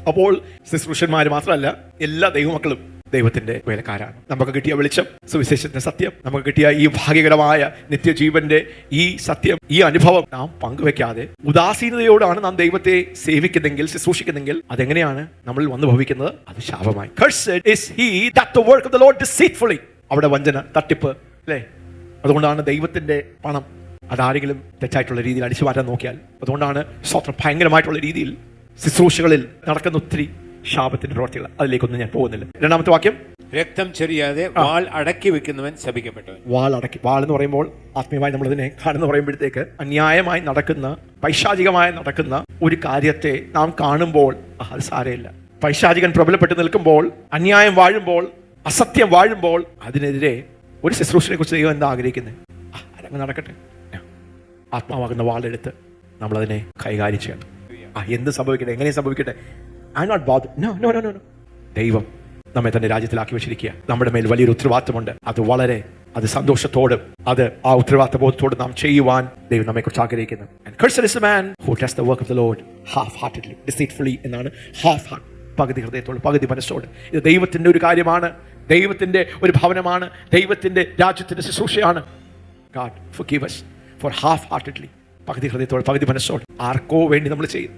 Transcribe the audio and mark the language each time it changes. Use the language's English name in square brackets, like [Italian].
[Malayalam] അപ്പോൾ ശുശ്രൂഷന്മാര് മാത്രമല്ല, എല്ലാ ദൈവമക്കളും ദൈവത്തിന്റെ വേലക്കാരാണ്. നമുക്ക് കിട്ടിയ വെളിച്ചം, സുവിശേഷത്തിന്റെ സത്യം, നമുക്ക് കിട്ടിയ ഈ ഭാഗ്യകരമായ നിത്യജീവന്റെ ഈ സത്യം, ഈ അനുഭവം നാം പങ്കുവെക്കാതെ ഉദാസീനതയോടാണ് നാം ദൈവത്തെ സേവിക്കുന്നെങ്കിൽ, ശുശ്രൂഷിക്കുന്നെങ്കിൽ, അതെങ്ങനെയാണ് നമ്മളിൽ വന്നു ഭവിക്കുന്നത്? അത് ശാപമായി. [English] Cursed is he that the work of the Lord deceitfully. [Malayalam] അവിടെ വഞ്ചന, തട്ടിപ്പ്, അല്ലേ? അതുകൊണ്ടാണ് ദൈവത്തിന്റെ പണം അതാരെങ്കിലും തെറ്റായിട്ടുള്ള രീതിയിൽ അടിച്ചു മാറ്റാൻ നോക്കിയാൽ, അതുകൊണ്ടാണ് സ്വത്രം ഭയങ്കരമായിട്ടുള്ള രീതിയിൽ ശുശ്രൂഷകളിൽ നടക്കുന്ന ഒത്തിരി ശാപത്തിന്റെ പ്രവർത്തികൾ. അതിലേക്കൊന്നും ഞാൻ പോകുന്നില്ല. 2-ാമത്തെ വാക്യം, രക്തം ചൊരിയാതെ വാൾ അടക്കി വെക്കുന്നവൻ ശപിക്കപ്പെട്ടവൻ. വാൾ എന്ന് പറയുമ്പോൾ ആത്മീയമായി നമ്മളതിനെ കാണുന്ന പറയുമ്പോഴത്തേക്ക് അന്യായമായി നടക്കുന്ന, പൈശാചികമായി നടക്കുന്ന ഒരു കാര്യത്തെ നാം കാണുമ്പോൾ അത് സാരമില്ല. പൈശാചികൻ പ്രബലപ്പെട്ട് നിൽക്കുമ്പോൾ, അന്യായം വാഴുമ്പോൾ, അസത്യം വാഴുമ്പോൾ, അതിനെതിരെ ഒരു ശുശ്രൂഷയെ കുറിച്ച് ദൈവം എന്താ ആഗ്രഹിക്കുന്നത്? അതങ്ങ് നടക്കട്ടെ. ആത്മാവാകുന്ന വാളെടുത്ത് നമ്മളതിനെ കൈകാര്യം ചെയ്യണം. എന്ത് സംഭവിക്കട്ടെ, എങ്ങനെ സംഭവിക്കട്ടെ, [English] I not bothered. No. [Malayalam] ദൈവം നമ്മെ തന്നെ രാജ്യത്തിലാക്കി വെച്ചിരിക്കുക. നമ്മുടെ മേൽ വലിയൊരു ഉത്തരവാദിത്തമുണ്ട്. അത് സന്തോഷത്തോടും ആ ഉത്തരവാദിത്ത ബോധത്തോടും നാം ചെയ്യുവാൻ ദൈവം നമ്മെ കുറിച്ച് ആഗ്രഹിക്കുന്നു. [English] And cursed is the man who does the work of the Lord half-heartedly, deceitfully എന്നാണ്. half heart, [Malayalam] പകുതി ഹൃദയത്തോട്, പകുതി മനസ്സോട്. ഇത് ദൈവത്തിന്റെ ഒരു കാര്യമാണ്, ദൈവത്തിന്റെ ഒരു ഭവനമാണ്, ദൈവത്തിന്റെ രാജ്യത്തിന്റെ ശുശ്രൂഷയാണ്. [English] God, forgive us for half-heartedly. [Malayalam] പകുതി ഹൃദയത്തോടെ പകുതി മനസ്സോടെ ആർക്കോ വേണ്ടി നമ്മൾ ചെയ്യും.